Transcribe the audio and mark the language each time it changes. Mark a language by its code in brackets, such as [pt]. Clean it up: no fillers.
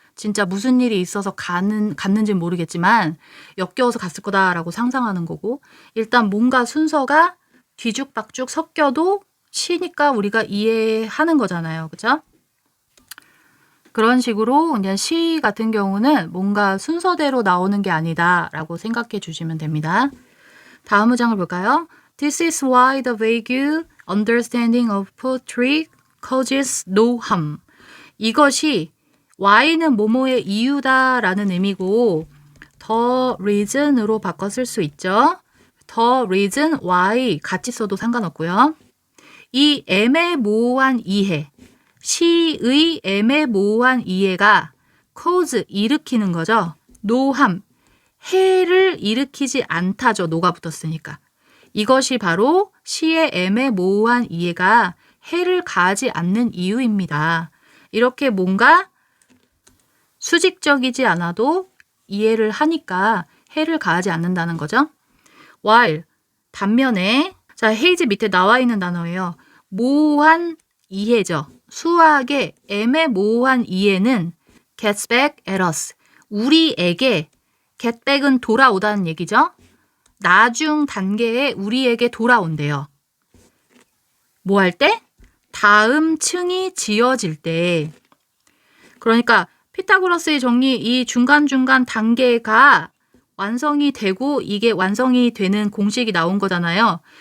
[ko] 진짜 무슨 일이 있어서 갔는지는 모르겠지만 엮여서 갔을 거다라고 상상하는 거고, 일단 뭔가 순서가 뒤죽박죽 섞여도 시니까 우리가 이해하는 거잖아요. 그죠? 그런 식으로 그냥 시 같은 경우는 뭔가 순서대로 나오는 게 아니다라고 생각해 주시면 됩니다. 다음 문장을 볼까요? [en] This is why the vague understanding of poetry causes no harm. [ko] 이것이 why는 뭐뭐의 이유다라는 의미고 the reason으로 바꿔 쓸 수 있죠. [en] the reason why [ko] 같이 써도 상관없고요. 이 애매모호한 이해, 시의 애매모호한 이해가 cause 일으키는 거죠. [en] no harm, [ko] 해를 일으키지 않다죠. no가 붙었으니까. 이것이 바로 시의 애매모호한 이해가 해를 가하지 않는 이유입니다. 이렇게 뭔가 수직적이지 않아도 이해를 하니까 해를 가하지 않는다는 거죠. while, 반면에 자, 헤이즈 밑에 나와 있는 단어예요. 모호한 이해죠. 수학의 애매모호한 이해는 [en] gets back at us. [ko] 우리에게 [en] get back [ko] 은 돌아오다는 얘기죠. 나중 단계에 우리에게 돌아온대요. 뭐 할 때? 다음 층이 지어질 때. 그러니까 피타고라스의 정리 이 중간중간 단계가 완성이 되고 이게 완성이 되는 공식이 나온 거잖아요.